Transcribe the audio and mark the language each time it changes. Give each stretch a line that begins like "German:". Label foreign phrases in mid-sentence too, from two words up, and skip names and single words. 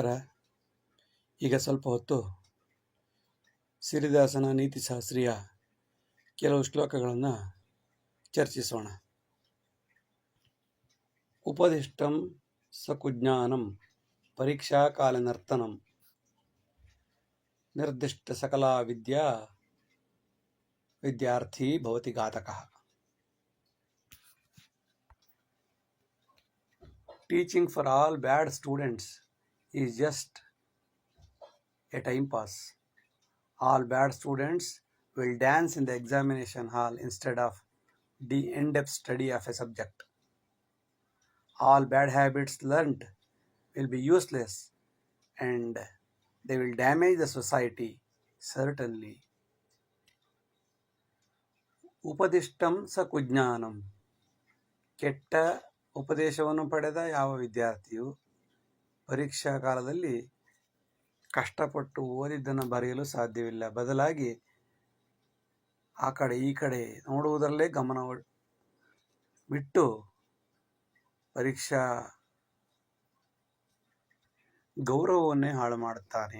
Kannada: ಈಗ ಸ್ವಲ್ಪ ಹೊತ್ತು ಸಿರಿದಾಸನ ನೀತಿಶಾಸ್ತ್ರೀಯ ಕೆಲವು ಶ್ಲೋಕಗಳನ್ನು ಚರ್ಚಿಸೋಣ.
Sanskrit: ಉಪದಿಷ್ಟಂ ಸಕುಜ್ಞಾನಂ ಪರೀಕ್ಷಾ ಕಾಲನರ್ತನಂ ನಿರ್ದಿಷ್ಟ ಸಕಲಾ ವಿದ್ಯಾರ್ಥಿ ಭವತಿ ಘಾತಕಃ.
English: Teaching for all bad students is just a time pass. All bad students will dance in the examination hall instead of the in-depth study of a subject. All bad habits learned will be useless and they will damage the society, certainly.
Sanskrit: ಉಪದಿಷ್ಟಂ ಸ ಕುಜ್ಞಾನಂ.
Kannada: ಕೆಟ್ಟ ಉಪದೇಶವನ್ನು ಪಡೆದ ಯಾವ ವಿದ್ಯಾರ್ಥಿಯು ಪರೀಕ್ಷಾ ಕಾಲದಲ್ಲಿ ಕಷ್ಟಪಟ್ಟು ಓದಿದ್ದನ್ನು ಬರೆಯಲು ಸಾಧ್ಯವಿಲ್ಲ. ಬದಲಾಗಿ ಆ ಕಡೆ ಈ ಕಡೆ ನೋಡುವುದರಲ್ಲೇ ಗಮನ ಬಿಟ್ಟು ಪರೀಕ್ಷಾ ಗೌರವವನ್ನೇ ಹಾಳು ಮಾಡುತ್ತಾನೆ.